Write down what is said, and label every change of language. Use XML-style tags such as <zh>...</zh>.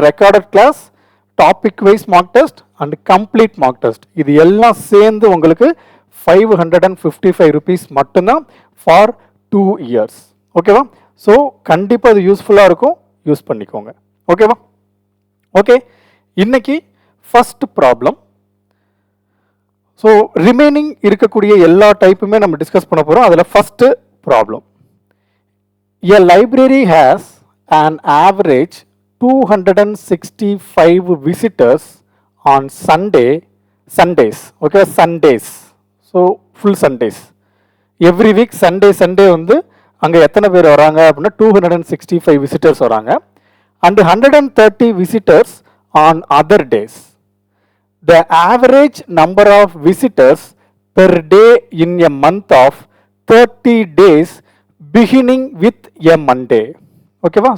<ta>Recorded class, topic wise mark test and complete mark test, இது எல்லாம் சேர்ந்து உங்களுக்கு 555 ருபீஸ் மட்டும்தான் ஃபார் 2 இயர்ஸ். ஓகேவா? ஸோ கண்டிப்பாக அது யூஸ்ஃபுல்லாக இருக்கும், யூஸ் பண்ணிக்கோங்க. ஓகேவா? ஓகே, இன்னைக்கு ஃபர்ஸ்ட் ப்ராப்ளம். ஸோ ரிமைனிங் இருக்கக்கூடிய எல்லா டைப்புமே நம்ம டிஸ்கஸ் பண்ண போகிறோம். அதில் first problem.</ta> <en>A library has an average 265 visitors on Sundays. Okay, Sundays. So full Sundays. Every week Sunday</en> <ta>வந்து அங்கே எத்தனை பேர் வராங்க அப்படின்னா 265 விசிட்டர்ஸ் வராங்க.</ta> <en>And 130 visitors on other days. The average number of visitors per day in a month of 30 days beginning with a Monday. ஓகேவா?</en>